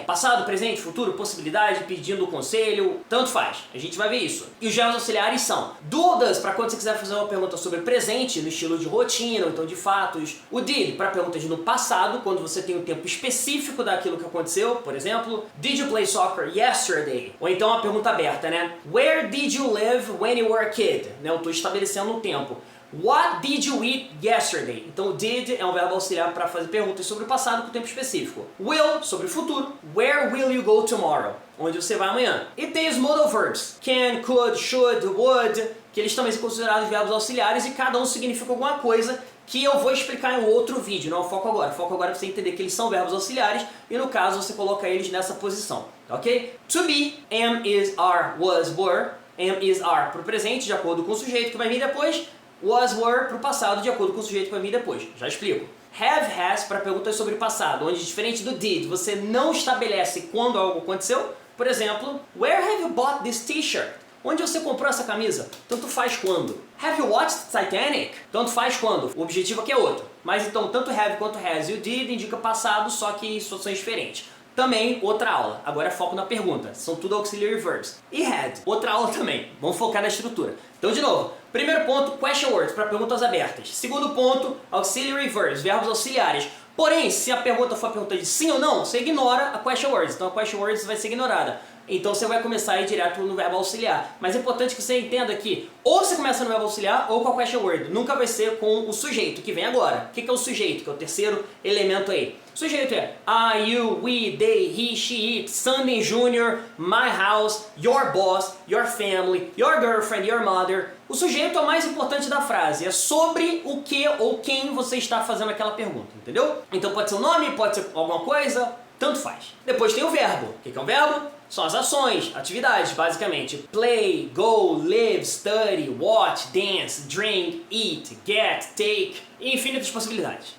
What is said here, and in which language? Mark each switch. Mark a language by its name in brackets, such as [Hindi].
[Portuguese] Passado, presente, futuro, possibilidade, pedindo conselho, tanto faz. A gente vai ver isso. E os verbos auxiliares são do, does, para quando você quiser fazer uma pergunta sobre presente, no estilo de rotina, ou então de fatos. O did, para perguntas no passado, quando você tem um tempo específico daquilo que aconteceu, por exemplo, [English] did you play soccer yesterday? [Portuguese] Ou então uma pergunta aberta, né? [English] Where did you live when you were a kid? [Portuguese] Né? Eu estou estabelecendo um tempo. [English] What did you eat yesterday? [Portuguese] Então o did é um verbo auxiliar para fazer perguntas sobre o passado com tempo específico. Will, sobre o futuro. [English] Where will you go tomorrow? [Portuguese] Onde você vai amanhã. E tem os modal verbs. Can, could, should, would, que eles também são considerados verbos auxiliares e cada um significa alguma coisa que eu vou explicar em outro vídeo, não é o foco agora. O foco agora é você entender que eles são verbos auxiliares e no caso você coloca eles nessa posição, ok? To be, am, is, are, was, were. Am, is, are para o presente, de acordo com o sujeito que vai vir depois. Was, were para o passado, de acordo com o sujeito que vai vir depois. Já explico. have, has para perguntas sobre passado, onde diferente do did, você não estabelece quando algo aconteceu. Por exemplo, [English] where have you bought this t-shirt? [Portuguese] Onde você comprou essa camisa? Tanto faz quando. [English] Have you watched Titanic? [Portuguese] Tanto faz quando. O objetivo aqui é outro. Mas então, tanto have quanto has e o did indica passado, só que em situações diferentes. Também outra aula. Agora é foco na pergunta. São tudo auxiliary verbs. E had, outra aula também. Vamos focar na estrutura. Então, de novo. Primeiro ponto, question words, para perguntas abertas. Segundo ponto, auxiliary verbs, verbos auxiliares. Porém, se a pergunta for a pergunta de sim ou não, você ignora a question words. Então, a question words vai ser ignorada. Então você vai começar a ir direto no verbo auxiliar. Mas é importante que você entenda que ou você começa no verbo auxiliar ou com a question word. Nunca vai ser com o sujeito, que vem agora. O que é o sujeito? Que é o terceiro elemento aí. O sujeito é I, you, we, they, he, she, it, Sunday Jr., my house, your boss, your family, your girlfriend, your mother. O sujeito é o mais importante da frase. É sobre o que ou quem você está fazendo aquela pergunta, entendeu? Então pode ser o nome, pode ser alguma coisa, tanto faz. Depois tem o verbo. O que é um verbo? São as ações, atividades, basicamente. Play, go, live, study, watch, dance, drink, eat, get, take, e infinitas possibilidades.